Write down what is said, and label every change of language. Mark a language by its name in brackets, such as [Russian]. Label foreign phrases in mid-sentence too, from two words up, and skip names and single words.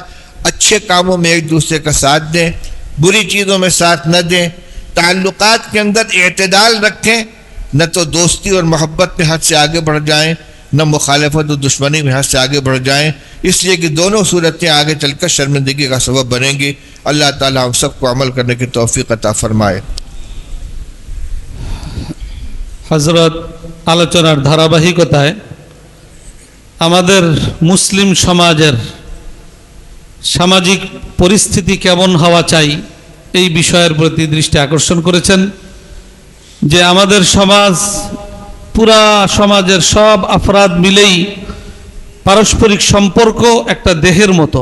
[Urdu] اچھے کاموں میں ایک دوسرے کا ساتھ دیں، بری چیزوں میں ساتھ نہ دیں، تعلقات کے اندر اعتدال رکھیں، نہ تو دوستی اور محبت میں حد سے آگے بڑھ جائیں، نہ مخالفت و دشمنی میں حد سے آگے بڑھ جائیں، اس لیے کہ دونوں صورتیں آگے چل کر شرمندگی کا سبب بنیں گی. اللہ تعالی ہم سب کو عمل کرنے کی توفیق عطا فرمائے. [Bangla] হযরত আলোচনার ধারাবাহিকতায় আমাদের মুসলিম সমাজের সামাজিক পরিস্থিতি কেমন হওয়া চাই এই বিষয়ের প্রতি দৃষ্টি আকর্ষণ করেছেন যে আমাদের সমাজ পুরা সমাজের সব আফরাদ মিলেই পারস্পরিক সম্পর্ক একটা দেহের মতো।